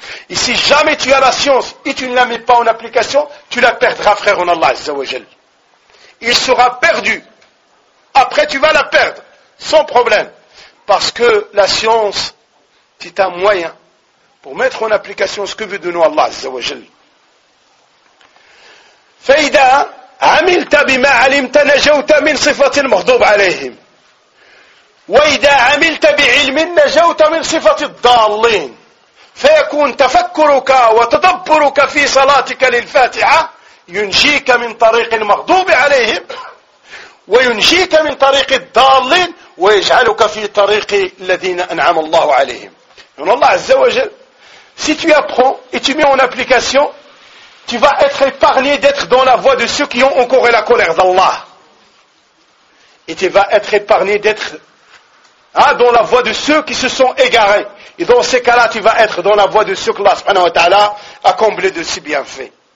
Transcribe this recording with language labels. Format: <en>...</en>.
<fr>Et si jamais tu as la science, et tu ne la mets pas en application, tu la perdras, frère en Allah, azzawajal. Il sera perdu. Après, tu vas la perdre, sans problème. Parce que la science, c'est un moyen pour mettre en application ce que veut de nous Allah, azzawajal.</fr> <ar>Faïda, عملت بما علمت نجوت من صفة المغضوب عليهم وإذا عملت بعلم نجوت من صفة الضالين فيكون تفكرك وتدبرك في صلاتك للفاتحة ينجيك من طريق المغضوب عليهم وينجيك من طريق الضالين ويجعلك في طريق الذين أنعم الله عليهم إن الله عز وجل</ar> <fr>si tu apprends et tu mets en application, tu vas être épargné d'être dans la voie de ceux qui ont encouragé la colère d'Allah. Et tu vas être épargné d'être dans la voie de ceux qui se sont égarés. Et dans ces cas-là, tu vas être dans la voie de ceux que Allah subhanahu wa ta'ala a comblé de ses bienfaits.</fr>